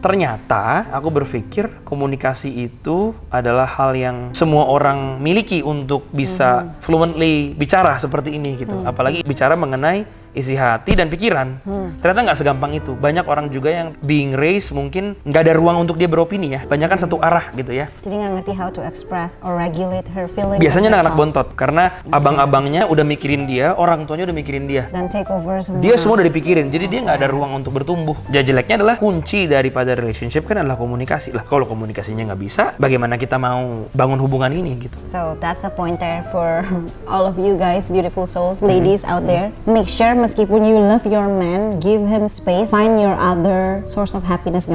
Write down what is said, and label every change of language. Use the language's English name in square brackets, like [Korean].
[Indonesian] Ternyata aku berpikir komunikasi itu adalah hal yang semua orang miliki untuk bisa fluently bicara seperti ini gitu. Apalagi bicara mengenai isi hati dan pikiran. Ternyata nggak segampang itu. Banyak orang juga yang [English] being raised [Indonesian] mungkin nggak ada ruang untuk dia beropini ya. Banyak kan satu arah gitu ya. Jadi nggak ngerti [English] how to express or regulate her feelings. [Indonesian] Biasanya anak-anak bontot karena abang-abangnya udah mikirin dia, orang tuanya udah mikirin dia. Dan [English] take over [Indonesian] semua. Dia semua udah dipikirin. Jadi dia nggak ada ruang untuk bertumbuh. Jadi jeleknya adalah kunci daripada relationship kan adalah komunikasi lah. Kalau komunikasinya nggak bisa, bagaimana kita mau bangun hubungan ini gitu. [English] So that's a pointer for all of you guys, beautiful souls, ladies out there. Make sure [Indonesian] meskipun [English] you love your man, give him space, find your other source of happiness.